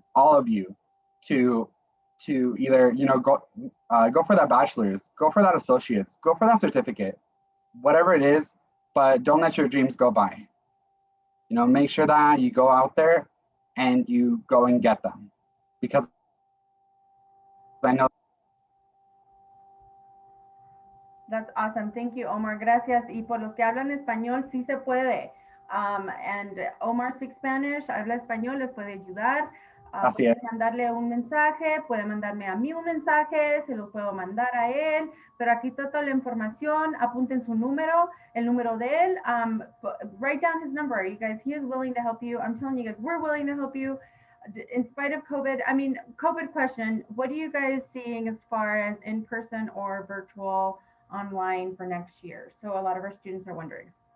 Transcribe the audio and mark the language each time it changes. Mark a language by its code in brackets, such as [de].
[en] all of you to either, you know, go for that bachelor's, go for that associate's, go for that certificate, whatever it is, but don't let your dreams go by. You know, make sure that you go out there and you go and get them, because I know. That's awesome. Thank you, Omar. [es] Gracias. Y por los que hablan español, sí se puede. [en] And Omar speaks Spanish, [es] habla español, les puede ayudar. Así Puede es. mandarle un mensaje, puede mandarme a mí un mensaje, se lo puedo mandar a él, pero aquí está toda la información, apunten su número, el número de él, [en] write down his number, you guys, he is willing to help you. I'm telling you guys, we're willing to help you. In spite of COVID, I mean, COVID question, what are you guys seeing as far as in-person or virtual online for next year? So a lot of our students are wondering.